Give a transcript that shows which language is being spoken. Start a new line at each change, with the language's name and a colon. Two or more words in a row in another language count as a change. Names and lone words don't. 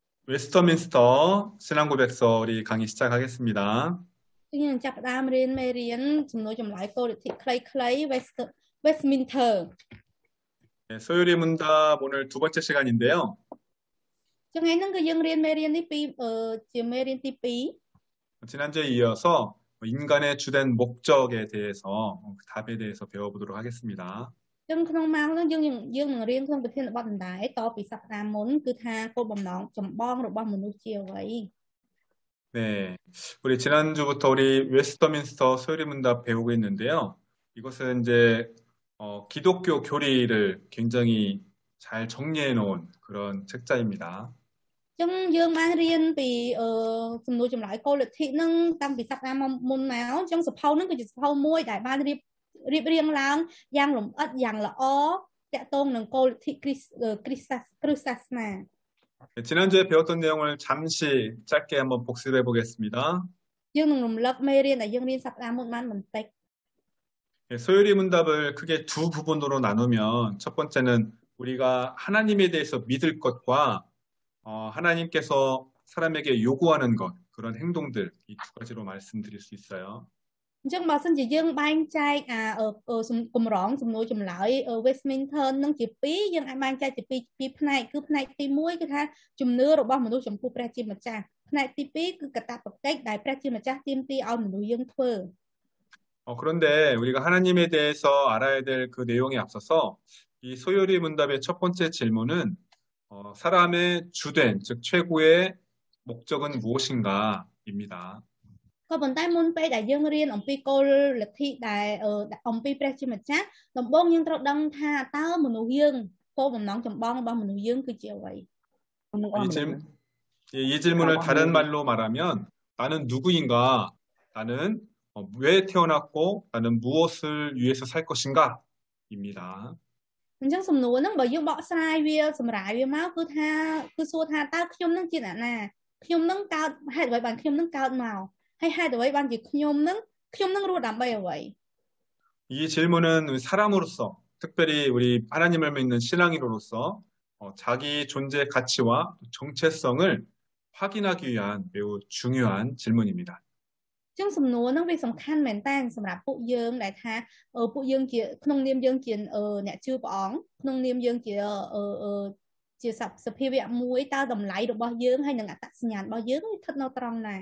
Korean: 웨스터민스터 신앙고백서 우리 강의 시작하겠습니다.
Khmer: Nhưngចាប់ផ្ដើមរៀនមេរៀនចំនួនចម្លើយគោលលទ្ធិខ្លីៗ Westminster
Korean: 네, 소율이 문답 오늘 두 번째 시간인데요.
Khmer: ថ្ងៃហ្នឹងគឺយើងរៀនមេរៀននេះជាមេរៀនទី2
Korean: 지난주에 이어서 인간의 주된 목적에 대해서 그 답에 대해서 배워보도록 하겠습니다.
Khmer: ចឹងក្នុងម៉ោងហ្នឹងយើងនឹងរៀនក្នុងប្រធានបទដដែលតពីសប្តាហ៍មុនគឺថាគោលបំណងចម្បងរបស់មនុស្សជាអ្វី
Korean: 네, 우리 지난주부터 우리 웨스터민스터 소율이 문답 배우고 있는데요. 이것은 이제 기독교 교리를 굉장히 잘 정리해 놓은 그런 책자입니다.
Khmer: ចឹងយើងបានរៀនពីសំណួរចម្លើយគោលលទ្ធិហ្នឹងតាំងពីសប្តាហ៍មុនមកចឹងសភៅហ្នឹងគឺជាសភៅមួយដែលបានរៀបរៀងឡើងយ៉ាងលម្អិតយ៉ាងល្អតាក់ទងនឹងគោលលទ្ធិគ្រិស្តសាសនា
Korean: 네, 지난주에 배웠던 내용을 잠시 짧게 한번 복습해 보겠습니다.
Khmer: យើងនឹងរំលឹកមេរៀនដែលយើងរៀនសប្តាហ៍មុនបានបន្តិច
Korean: 네, 소율이 문답을 크게 두 부분으로 나누면 첫 번째는 우리가 하나님에 대해서 믿을 것과 하나님께서 사람에게 요구하는 것, 그런 행동들, 이 두 가지로 말씀드릴 수 있어요.
Khmer: អញ្ចឹងបើសិនជាយើងបែងចែកកម្រងសំណួរចម្លើយ Westminster នឹងជា2យើងអាចបែងចែកជាពីរផ្នែកគឺផ្នែកទី1គឺថាជំនឿរបស់មនុស្សចំពោះព្រះជាម្ចាស់ផ្នែកទី2គឺកាតព្វកិច្ចដែលព្រះជាម្ចាស់ទាមទារឲ្យមនុស្សយើងធ្វើ
Korean: 그런데 우리가 하나님에 대해서 알아야 될 그 내용에 앞서서 이 소율이 문답의 첫 번째 질문은 사람의 주된, 즉 최고의 목적은 무엇인가입니다.
Khmer: ក៏ប៉ុន្តែមុនពេលដែលយើងរៀនអំពីគោលលទ្ធិដែលអំពីព្រះជាម្ចាស់ដំបូងយើងត្រូវដឹងថាតើមនុស្សយើងគោលបំណងចម្បងរបស់មនុស្សយើងគឺជាអ្វី
Korean: 이 질문을 다른 말로 말하면 나는 누구인가? 나는 왜 태어났고 나는 무엇을 위해서 살 것인가? 입니다.
Khmer: អញ្ចឹងសំណួរហ្នឹងបើយើងបកស្រាយវាសម្រាយវាមកគឺសួរថាតើខ្ញុំនឹងជាអ្នកណាខ្ញុំនឹងកើតហេតុអ្វីបានខ្ញុំនឹងកើតមកហើយហេតុអ្វីបានជាខ្ញុំនឹងរស់ដើម្បីអ្វី
Korean: 이 질문은 사람으로서 특별히 우리 하나님을 믿는 신앙인으로서 자기 존재 가치와 정체성을 확인하기 위한 매우 중요한 질문입니다.
Khmer: អញ្ចឹងសំណួរហ្នឹងវាសំខាន់មែនតើសម្រាប់ពួកយើងដែលថាពួកយើងជាក្នុងនាមយើងជាអ្នកជឿព្រះអង្គក្នុងនាមយើងជាសភាវៈមួយតើតម្លៃរបស់យើងហើយនឹងអត្តសញ្ញាណរបស់យើងស្ថិតនៅត្រង់ណា